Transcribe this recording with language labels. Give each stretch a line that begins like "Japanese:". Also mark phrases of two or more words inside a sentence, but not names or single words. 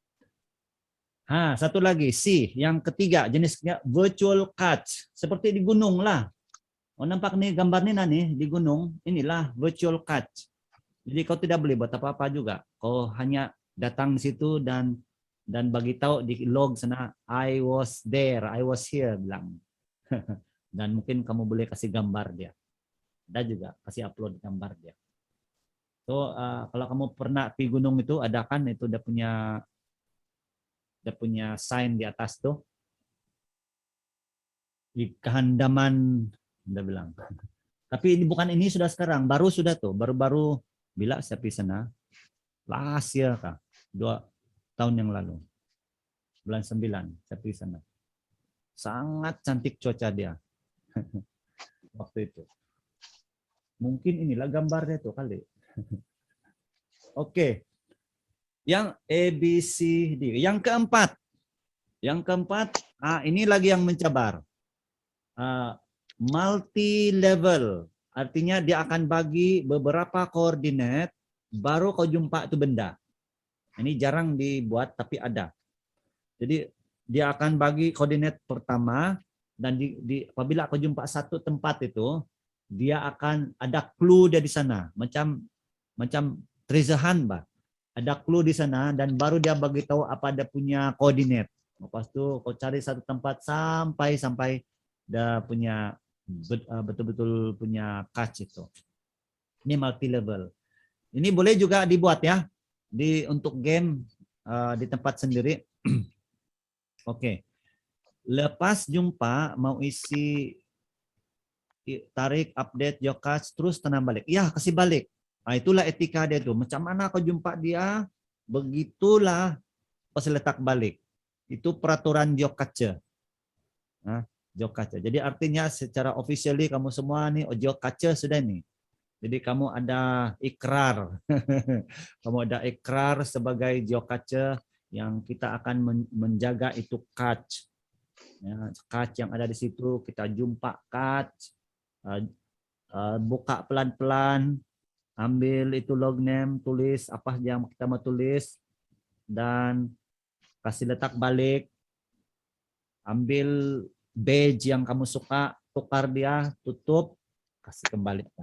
Malay: Satu lagi, C, yang ketiga jenisnya
English: virtual catch,
Malay: seperti di gunung lah. Oh, nampak nih gambar nih di gunung, inilah
English: virtual catch.
Malay: Jadi kau tidak boleh buat apa-apa juga. Kau hanya datang di situ dan bagi tahu di log sana
English: I was there, I was here
Malay: bilang. Dan mungkin kamu boleh kasih gambar dia. Ada juga kasih upload gambar dia. So kalau kamu pernah pergi gunung itu ada kan itu udah punya sign di atas tuh. Di kehandaman udah bilang. Tapi ini bukan ini sudah sekarang, baru sudah tuh, baru-baru bila saya pergi sana.
English: Last year
Malay: kah? 2 tahun yang lalu. Bulan 9 saya pergi sana. Sangat cantik cuaca dia. Waktu itu. Mungkin inilah gambarnya tuh kali. Oke. Yang A, B, C, D. Yang keempat. Ini lagi yang mencabar. Multi-level. Artinya dia akan bagi beberapa koordinat, baru kau jumpa itu benda. Ini jarang dibuat, tapi ada. Jadi dia akan bagi koordinat pertama, dan apabila kau jumpa satu tempat itu, dia akan ada clue dia di sana, macam
English: treasure hunt,
Malay: bah. Ada clue di sana dan baru dia bagi tahu apa dia punya koordinat. Lepas itu kau cari satu tempat sampai dia punya betul-betul punya catch itu. Ini
English: multi level.
Malay: Ini boleh juga dibuat ya untuk game di tempat sendiri. Oke. Lepas jumpa mau isi tarik, update,
English: your catch,
Malay: terus tanam balik. Ya, kasih balik. Nah, itulah etika dia tuh. Macam mana kau jumpa dia, begitulah pas letak balik. Itu peraturan Jyokacha. Nah, Jyokacha. Jadi artinya secara officially kamu semua nih Jyokacha sudah nih. Jadi kamu ada ikrar. Kamu ada ikrar sebagai Jyokacha yang kita akan menjaga itu catch. Ya, catch yang ada di situ kita jumpa catch. Buka pelan-pelan, ambil itu
English: log name,
Malay: tulis apa yang kita mau tulis, dan kasih letak balik, ambil badge yang kamu suka, tukar dia, tutup, kasih kembalikan.